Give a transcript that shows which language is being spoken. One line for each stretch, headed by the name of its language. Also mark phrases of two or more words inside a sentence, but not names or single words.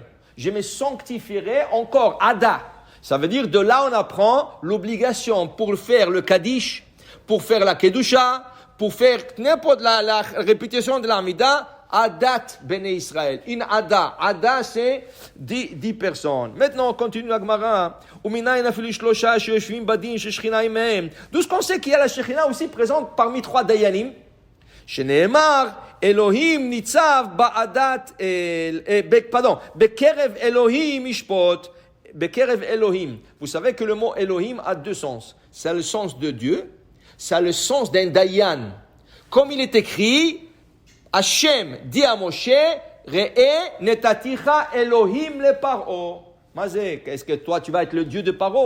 French: Je me sanctifierai encore, Ada. Ça veut dire, de là on apprend l'obligation pour faire le Kaddish, pour faire la Kedusha, pour faire n'importe la répétition de l'Amida,
Hebrew: עדת בני ישראל.
French: In Ada. Ada, c'est 10 personnes. Maintenant, on continue la Gemara. D'où est-ce qu'on sait qu'il y a la Shekhinah aussi présente parmi 3 Dayanim?
Hebrew: שנאמר אלהים נצב בעדת בקרב אלהים ישפט. בקרב אלהים.
French: Vous savez que le mot Elohim a 2 sens. Ça a le sens de Dieu, ça a le sens d'un Dayan. Comme il est écrit, Hachem dit à Moshe,
Hebrew: ראה נתתיך אלהים לפרעה.
French: Mazé, est-ce que toi tu vas être le Dieu de Paro?